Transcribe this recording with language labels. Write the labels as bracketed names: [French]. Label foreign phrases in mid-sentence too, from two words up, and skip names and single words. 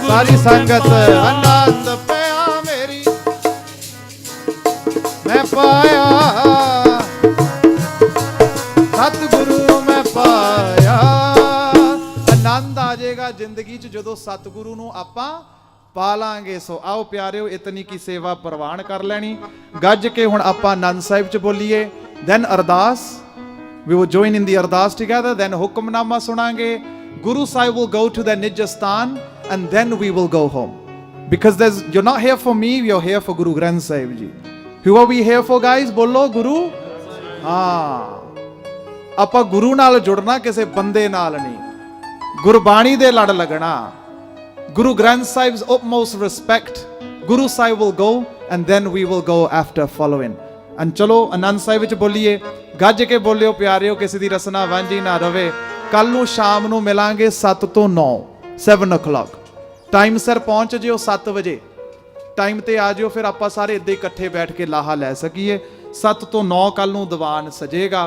[Punjabi] ਸਾਰੀ ਸੰਗਤ ਆਨੰਦ ਪਿਆ ਮੇਰੀ ਮੈਂ ਪਾਇਆ, ਸਤਿਗੁਰੂ ਮੈਂ ਪਾਇਆ। ਜ਼ਿੰਦਗੀ 'ਚ ਜਦੋਂ ਸਤਿਗੁਰੂ ਨੂੰ ਆਪਾਂ ਪਾ ਲਾਂਗੇ। ਸੋ ਆਓ ਪਿਆਰਿਓ, ਇਤਨੀ ਕੀ ਸੇਵਾ ਪ੍ਰਵਾਨ ਕਰ ਲੈਣੀ। ਗੱਜ ਕੇ ਹੁਣ ਆਪਾਂ ਆਨੰਦ ਸਾਹਿਬ 'ਚ ਬੋਲੀਏ, ਦੈਨ ਅਰਦਾਸ, [English] we will join in the ਅਰਦਾਸ together, then [Punjabi] ਹੁਕਮਨਾਮਾ ਸੁਣਾਂਗੇ। [English] Guru Sahib will go to the Nij Sthan and then we will go home. Because you're not here for me, you're here for Guru Granth Sahib Ji. Who are we here for, guys? [Punjabi] ਬੋਲੋ ਗੁਰੂ। ਹਾਂ, ਆਪਾਂ ਗੁਰੂ ਨਾਲ ਜੁੜਨਾ, ਕਿਸੇ ਬੰਦੇ ਨਾਲ ਨਹੀਂ। ਗੁਰਬਾਣੀ ਦੇ ਲੜ ਲੱਗਣਾ। [English] Guru Granth Sahib's utmost respect. Guru Sahib will go and then we will go after following. [Punjabi] And ਚਲੋ ਆਨੰਦ ਸਾਹਿਬ ਵਿੱਚ ਬੋਲੀਏ, ਗੱਜ ਕੇ ਬੋਲਿਓ ਪਿਆਰਿਓ, ਕਿਸੇ ਦੀ ਰਸਨਾ ਵਾਂਝੀ ਨਾ ਰਵੇ। ਕੱਲ ਨੂੰ ਸ਼ਾਮ ਨੂੰ ਮਿਲਾਂਗੇ 7 ਤੋਂ 9, 7 o'clock। ਟਾਈਮ ਸਿਰ ਪਹੁੰਚ ਜਿਓ, 7 ਵਜੇ ਟਾਈਮ ਤੇ ਆ ਜਿਓ, ਫਿਰ ਆਪਾਂ ਸਾਰੇ ਇੱਦਾਂ ਇਕੱਠੇ ਬੈਠ ਕੇ ਲਾਹਾ ਲੈ ਸਕੀਏ। 7 ਤੋਂ 9 ਕੱਲ ਨੂੰ ਦੀਵਾਨ ਸਜੇਗਾ।